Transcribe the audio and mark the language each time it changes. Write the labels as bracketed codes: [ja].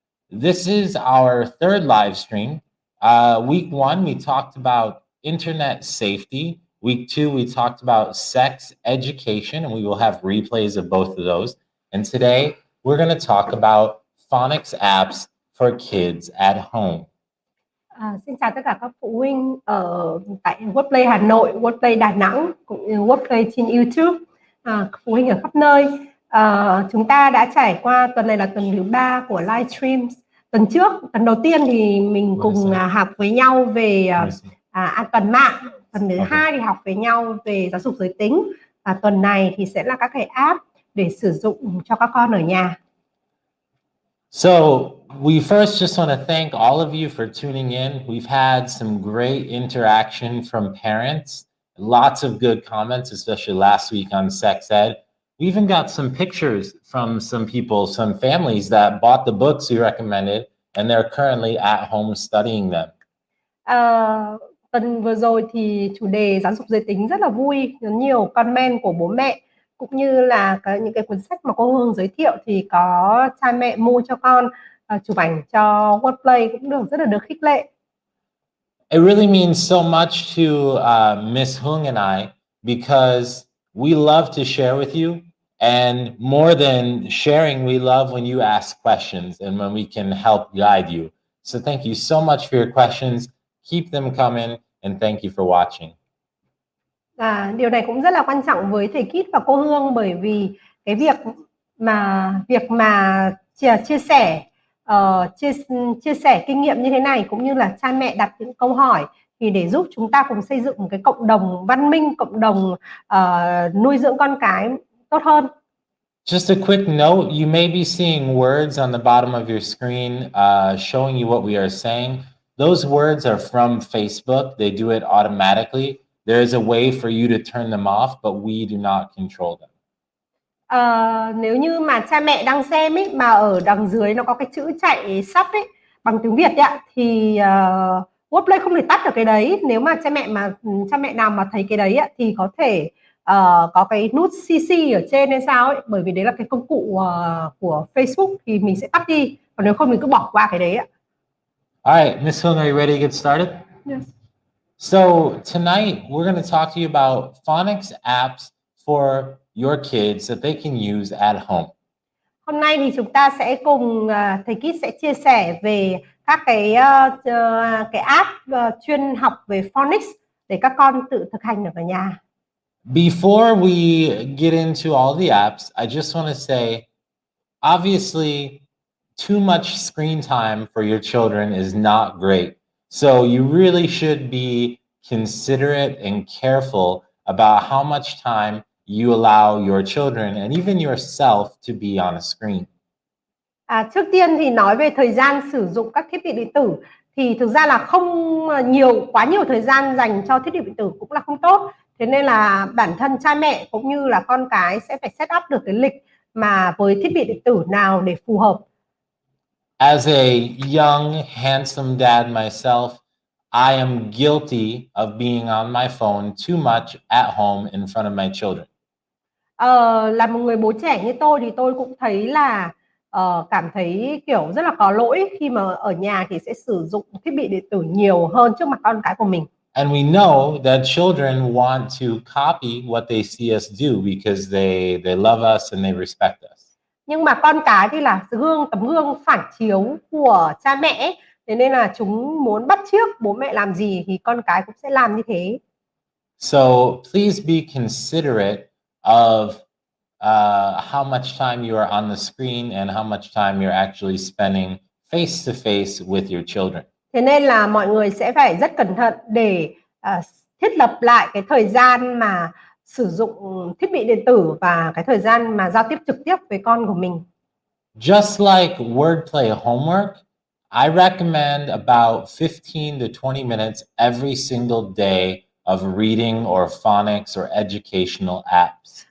[en] This is our third live stream. Week 1, we talked about internet safety. Week 2, we talked about sex education, and we will have replays of both of those. And today, we're going to talk about phonics apps for kids at home. [vi] Xin chào tất cả các phụ huynh ở tại Wordplay Hà Nội, Wordplay Đà Nẵng cũng như Wordplay trên YouTube, phụ huynh ở khắp nơi. Chúng ta đã trải qua tuần này là tuần thứ 3 của livestream. Tuần đầu tiên thì mình cùng học với nhau về an toàn mạng. Tuần thứ 2 thì học với nhau về giáo dục giới tính. Và tuần này thì sẽ là các cái app để sử dụng cho các con ở nhà. [en] So we first just want to thank all of you for tuning in. We've had some great interaction from parents, lots of good comments, especially last week on sex ed. We even got some pictures from some people, some families that bought the books we recommended, and they're currently at home studying them. [vi] Tuần vừa rồi thì chủ đề giáo dục giới tính rất là vui, nhiều comment của bố mẹ cũng như là những cái cuốn sách mà cô Hương giới thiệu thì có cha mẹ mua cho con chụp ảnh cho Wordplay cũng rất là được khích lệ. [en] It really means so much to Miss Hung and I because we love to share with you, and more than sharing, we love when you ask questions and when we can help guide you. So thank you so much for your questions. Keep them coming, and thank you for watching. [vi] Điều này cũng rất là quan trọng với thầy Kit và cô Hương, bởi vì cái việc mà chia sẻ kinh nghiệm như thế này cũng như là cha mẹ đặt những câu hỏi thì để giúp chúng ta cùng xây dựng một cái cộng đồng văn minh, cộng đồng nuôi dưỡng con cái tốt hơn. [en] Just a quick note, you may be seeing words on the bottom of your screen showing you what we are saying. Those words are from Facebook. They do it automatically. There is a way for you to turn them off, but we do not control them. [vi] Nếu như mà cha mẹ đang xem ấy, mà ở đằng dưới nó có cái chữ chạy sub ấy bằng tiếng Việt ấy, thì Wordplay không thể tắt được cái đấy. Nếu mà cha mẹ nào mà thấy cái đấy ấy, thì có thể có cái nút CC ở trên hay sao ấy, bởi vì đấy là cái công cụ của Facebook thì mình sẽ tắt đi, còn nếu không mình cứ bỏ qua cái đấy ạ. [en] All right, Miss Hung, are you ready to get started? Yes. So tonight we're going to talk to you about phonics apps for your kids that they can use at home. [vi] Hôm nay thì chúng ta sẽ cùng thầy Kit sẽ chia sẻ về các cái app chuyên học về phonics để các con tự thực hành được ở nhà. [en] Before we get into all the apps, I just want to say, obviously, too much screen time for your children is not great. So you really should be considerate and careful about how much time you allow your children and even yourself to be on a screen. [vi] Trước tiên thì nói về thời gian sử dụng các thiết bị điện tử thì thực ra là không quá nhiều thời gian dành cho thiết bị điện tử cũng là không tốt. Thế nên là bản thân cha mẹ cũng như là con cái sẽ phải set up được cái lịch mà với thiết bị điện tử nào để phù hợp. [en] As a young, handsome dad myself, I am guilty of being on my phone too much at home in front of my children. [vi] Là một người bố trẻ như tôi thì tôi cũng thấy là cảm thấy kiểu rất là có lỗi khi mà ở nhà thì sẽ sử dụng thiết bị điện tử nhiều hơn trước mặt con cái của mình. [en] And we know that children want to copy what they see us do because they love us and they respect us. [vi] Nhưng mà con cái thì là tấm gương phản chiếu của cha mẹ, thế nên là chúng muốn bắt chước bố mẹ làm gì thì con cái cũng sẽ làm như thế. [en] So please be considerate of how much time you are on the screen and how much time you're actually spending face to face with your children. [vi] Thế nên là mọi người sẽ phải rất cẩn thận để thiết lập lại cái thời gian mà sử dụng thiết bị điện tử và cái thời gian mà giao tiếp trực tiếp với con của mình. [en] Just like wordplay homework, I recommend about 15 to 20 minutes every single day of reading or phonics or educational apps.